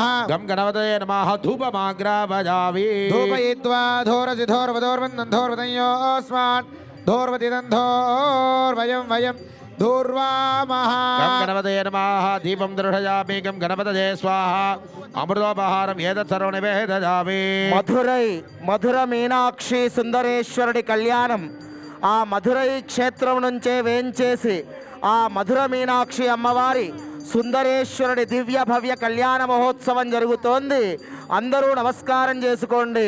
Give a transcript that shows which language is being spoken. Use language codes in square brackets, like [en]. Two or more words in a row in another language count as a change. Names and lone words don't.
[sa] गं गणपतये नमः. धूपमाग्रापयामि. धूपयित्वा धोरसिधोर्वदोर्वन्दोर्वदयोस्मान् धोर्वदिदन्धोर्वयं वयं धूर्वामः. गं गणपतये नमः. दीपं दर्शयामि. गं गणपतये स्वाहा. अमृतोपहारं एतत् सर्वं निवेदयामि. [te] మధుర మీనాక్షి సుందరేశ్వరుడి కళ్యాణం ఆ మధురై క్షేత్రం నుంచే వేంచేసి ఆ మధుర మీనాక్షి అమ్మవారి సుందరేశ్వరుడి దివ్య భవ్య కళ్యాణ మహోత్సవం జరుగుతోంది. అందరూ నమస్కారం చేసుకోండి.